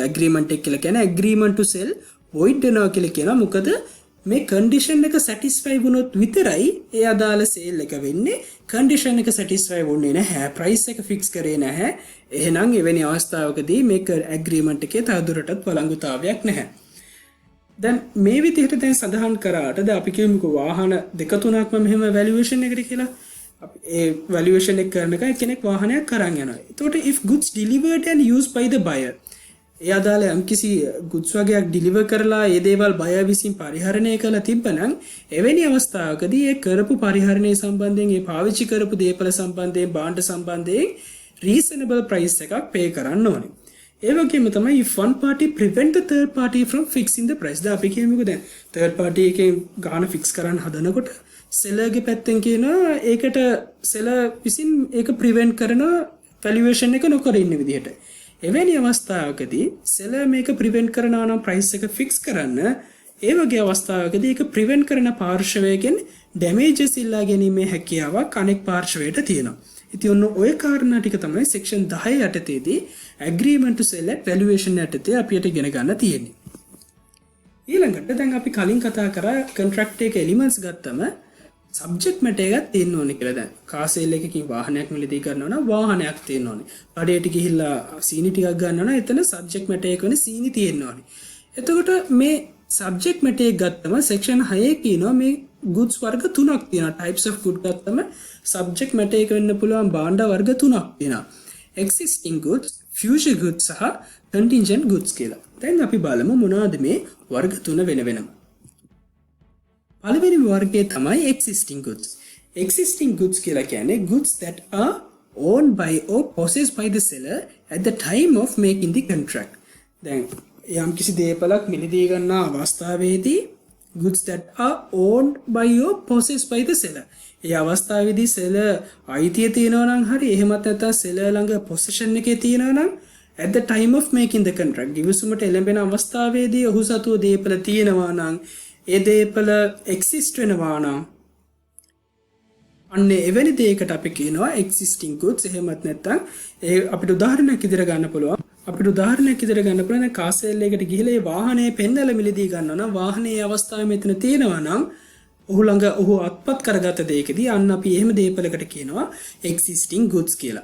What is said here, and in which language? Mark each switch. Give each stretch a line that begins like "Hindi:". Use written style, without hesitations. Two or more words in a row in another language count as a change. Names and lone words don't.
Sinhala: agreement එක කියලා කියන්නේ
English: agreement to sell
Sinhala: void වෙනවා කියලා කියනවා. මොකද මේ condition එක satisfy වුණොත් විතරයි ඒ අදාළ sale එක වෙන්නේ. condition එක satisfy වුණේ නැහැ, price එක fix කරේ නැහැ. එහෙනම් එවැනි අවස්ථාවකදී මේක agreement එකේ තවදුරටත් වළංගුතාවයක් නැහැ. දැන් මේ විදිහට දැන් සඳහන් කරාට දැන් අපි කියමුකෝ වාහන දෙක තුනක්ම මෙහෙම valuation එකට කියලා. අපි ඒ valuation එක කරනකන් කෙනෙක් වාහනයක් කරන් යනවා. එතකොට
English: if goods delivered and used by the buyer
Sinhala: ඒ අදාළ යම්කිසි goods වගේක් deliver කරලා ඒ දේවල් buyer විසින් පරිහරණය කරලා තිබ්බනම් එවැනි අවස්ථාවකදී ඒ කරපු පරිහරණය සම්බන්ධයෙන් ඒ පාවිච්චි කරපු දේපල සම්බන්ධයෙන් භාණ්ඩ සම්බන්ධයෙන්
English: reasonable price
Sinhala: එකක් pay කරන්න ඕනේ. ඒ වගේම තමයි
English: if one party prevent the third party from fixing the price.
Sinhala: දැන් අපි කියමුකෝ දැන්
English: third party
Sinhala: එකෙන් ගාන fix කරන්න හදනකොට seller ගේ පැත්තෙන් කියනවා ඒකට seller විසින් ඒක prevent කරන valuation එක නොකර ඉන්න විදිහට. එවැනි අවස්ථාවකදී seller මේක prevent කරනවා නම් price එක fix කරන්න ඒ වගේ අවස්ථාවකදී ඒක prevent කරන පාර්ශවයෙන් damages ඉල්ලා ගැනීමේ හැකියාවක් අනෙක් පාර්ශවයට තියෙනවා. ඉතින් ඔන්න ඔය කාරණා ටික තමයි section 10 යටතේදී
English: agreement to sell at valuation
Sinhala: යටතේ අපිට ඉගෙන ගන්න තියෙන්නේ. ඊළඟට දැන් අපි කලින් කතා කරා contract එක elements ගත්තම
English: subject matter
Sinhala: එකක් තියෙන්න ඕනේ කියලා. දැන්
English: car sale
Sinhala: එකකින් වාහනයක් මිලදී කරනවා නම් වාහනයක් තියෙන්න ඕනේ. කඩේට ගිහිල්ලා සීනි ටිකක් ගන්නවා නම් එතන
English: subject matter
Sinhala: එක වෙන සීනි තියෙන්න ඕනේ. එතකොට මේ
English: subject matter
Sinhala: එක ගත්තම section 6 කියනවා මේ goods වර්ග තුනක් තියෙනවා.
English: types of goods
Sinhala: ගත්තම
English: subject matter
Sinhala: එක වෙන්න පුළුවන් භාණ්ඩ වර්ග තුනක් තියෙනවා.
English: existing goods, future goods
Sinhala: සහ
English: contingent goods
Sinhala: කියලා. දැන් අපි බලමු මොනවද මේ වර්ග තුන වෙන වෙනම. පළවෙනි වර්ගය තමයි
English: existing goods. Existing goods
Sinhala: කියලා කියන්නේ
English: goods that are owned by or possessed by the seller at the time of making the contract.
Sinhala: දැන් යම් කිසි දේපලක් මිලදී ගන්න අවස්ථාවේදී
English: goods that are owned by or possessed by the seller.
Sinhala: ඒ අවස්ථාවේදී seller අයිතිය තියෙනවා නම් හරි එහෙමත් නැත්නම් seller ළඟ possession එකේ තියෙනවා නම්
English: at the time of making the contract
Sinhala: givisumට එළඹෙන අවස්ථාවේදී ඔහු සතුව දේපල තියෙනවා නම් ඒ දේපල exist වෙනවා නම් අන්න එවැනි දෙයකට අපි කියනවා
English: existing goods.
Sinhala: එහෙමත් නැත්නම් ඒ අපිට උදාහරණයක් ඉදිරිය ගන්න පුළුවන්.
English: car sale
Sinhala: එකට ගිහිල්ලා ඒ වාහනේ පෙන්නලා මිලදී ගන්නවා නම් වාහනේ අවස්ථාවේ මෙතන තියෙනවා නම් ඔහු ළඟ ඔහු අත්පත් කරගත දෙයකදී අන්න අපි එහෙම දේපලකට කියනවා
English: existing goods
Sinhala: කියලා.